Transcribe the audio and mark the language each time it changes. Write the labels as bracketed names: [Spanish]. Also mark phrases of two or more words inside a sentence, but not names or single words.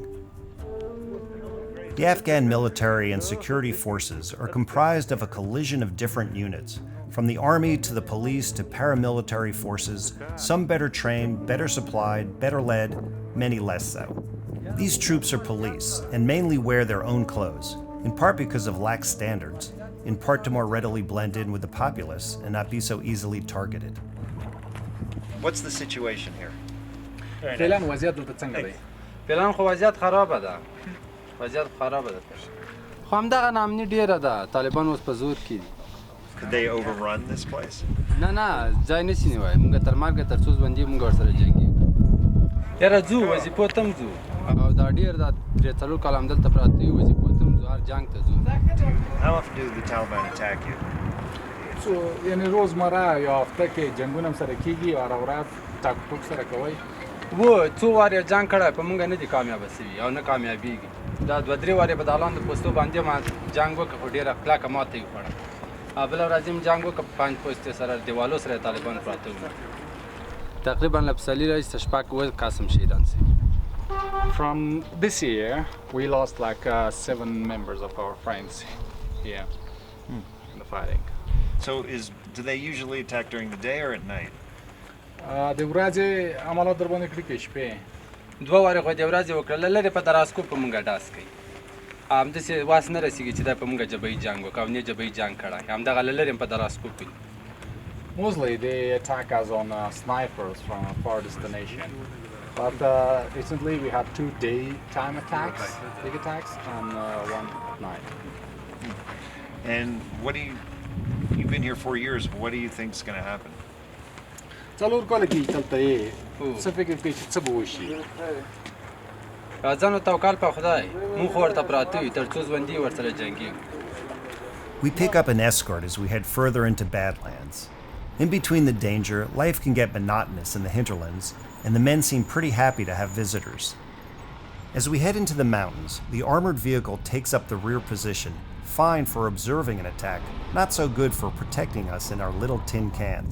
[English] The Afghan military and security forces are comprised of a collision of different units, from the army to the police to paramilitary forces, some better trained, better supplied, better led, many less so. These troops are police and mainly wear their own clothes, in part because of lax standards, in part to more readily blend in with the populace and not be so easily targeted. What's the situation here? [Pashto] فعلا وضعیت دلته څنګه دی؟ فعلا خو وضعیت خرابه ده. وضعیت خرابه ده. خو همدغه ناامني ډیره ده. طالبان اوس په زور کې دي. [English] Could they overrun this place? [Pashto] نه ځای نشي نیوای. موږ تر مرګه تر څو ژوندي موږ ورسره جنګیږو. یاره ځو وظیفو ته هم ځو. او دا ډیر دا درې څلور کاله همدلته پراته یو وظیفو ته هم ځو. هر جنګ ته ځو. [English] How often do the Taliban attack you? [Pashto] یعنی روزمره یا هفته کې جنګونه هم سره کېږي او هره ورځ ټاک ټوک سره کوئ؟ و څو واره جنګ کړی په موږ نه دي کامیابه سوي او نه کامیابېږي. دا دوه درې وارې په دالان د پوستو باندې ما جنګ وکړ خو ډېره کلکه ماته یې وخوړه. بله ورځ یې جنګ وکړ په 5 پوستې سره دیوالو سره طالبان پراته وو. تقریبا له پسرلي راهیسې شپږ اووه کس شهیدان سوي. [English] From this year, we lost like 7 members of our friends here in the fighting. So do they usually attack during the day or at night? [Pashto] د ورځې عملات در باندې کړي کې شپې. دوه وارې خو د ورځې وکړله لرې په دراسکو په موږ ډاس کوي. همداسې واس نه رسېږي چې دا په موږ جبهي جنګ وکړو او نه جبهي جنګ کړی. همدغه له لرې په دراسکو کوي. [English] Mostly they attack us on snipers from a far destination. But recently we had 2 daytime attacks, big attacks, and 1 at night. And you've been here 4 years, what do you think is going to happen? [Pashto] څلور کاله کې دلته یې څه فکر کوي چې څه به وشي؟ راځه نو توکل په خدای. موږ خو ورته پراته یو تر څو ژوندي ورسره جنګېږو. [English] We pick up an escort as we head further into Badlands. In between the danger, life can get monotonous in the hinterlands, and the men seem pretty happy to have visitors. As we head into the mountains, the armored vehicle takes up the rear position, fine for observing an attack, not so good for protecting us in our little tin cans.